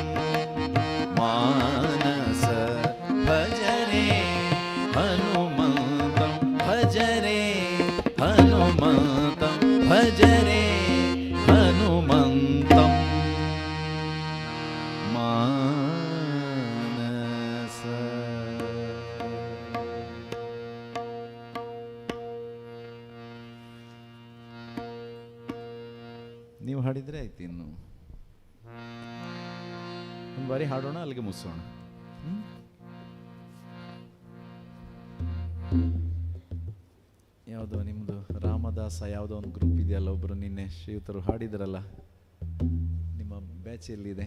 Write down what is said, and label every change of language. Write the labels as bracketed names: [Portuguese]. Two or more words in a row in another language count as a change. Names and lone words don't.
[Sanskrit] मानस भज रे हनुमन्तं भज रे हनुमन्तं भज रे हनुमन्तं मानस [Kannada] ನೀವು ಹಾಡಿದ್ರೆ ಆಯ್ತು. ಇನ್ನು ಒಂದು ಬಾರಿ ಹಾಡೋಣ, ಅಲ್ಲಿಗೆ ಮುಗಿಸೋಣ. ಯಾವುದೋ ನಿಮ್ಮದು ರಾಮದಾಸ ಯಾವುದೋ ಒಂದು ಗ್ರೂಪ್ ಇದೆಯಲ್ಲ, ಒಬ್ಬರು ನಿನ್ನೆ ಶ್ರೀಯುತರು ಹಾಡಿದ್ರಲ್ಲ, ನಿಮ್ಮ ಬ್ಯಾಚ್ ಎಲ್ಲಿದೆ?